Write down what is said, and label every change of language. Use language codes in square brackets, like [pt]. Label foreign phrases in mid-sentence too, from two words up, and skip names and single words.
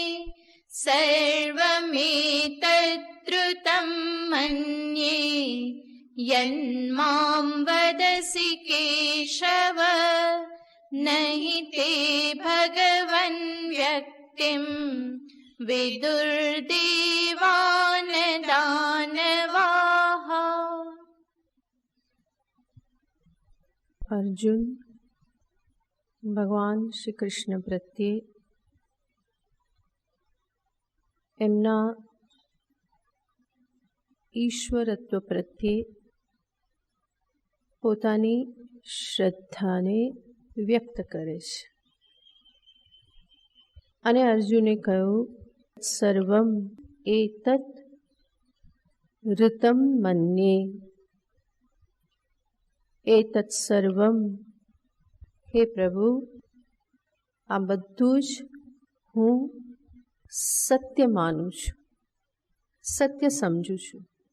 [sa] सर्वमेतद्रुतं मन्ये यन्मां वदसि केशव नहि ते भगवन् व्यक्तिं विदुर्देवान् दानवाः। [gu] अर्जुन ભગવાન શ્રી કૃષ્ણ પ્રત્યે એમના ઈશ્વરત્વ પ્રત્યે પોતાની શ્રદ્ધાને વ્યક્ત કરે છે અને અર્જુને કહ્યું, [sa] સર્વમ એતત ઋતમ મન્યે, એતત સર્વમ, [gu] હે પ્રભુ આ બધું જ હું સત્ય માનું છું, સત્ય સમજું છું.